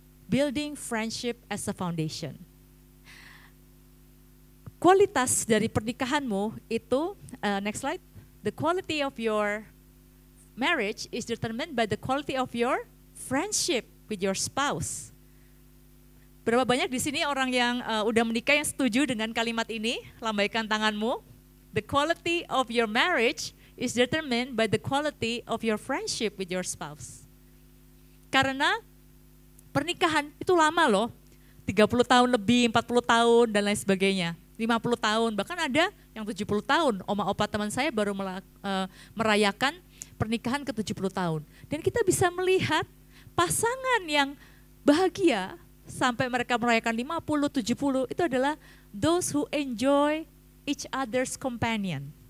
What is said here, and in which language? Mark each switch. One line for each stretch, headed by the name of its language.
English: Building friendship as a foundation. Kualitas dari pernikahanmu itu, next slide, the quality of your marriage is determined by the quality of your friendship with your spouse.
Indonesian: Berapa banyak di sini orang yang udah menikah yang setuju dengan kalimat ini? Lambaikan tanganmu.
English: The quality of your marriage is determined by the quality of your friendship with your spouse.
Indonesian: Karena pernikahan itu lama loh. 30 tahun lebih, 40 tahun dan lain sebagainya. 50 tahun, bahkan ada yang 70 tahun. Oma opa teman saya baru merayakan pernikahan ke 70 tahun. Dan kita bisa melihat pasangan yang bahagia sampai mereka merayakan 50, 70, itu adalah those who enjoy each other's companion.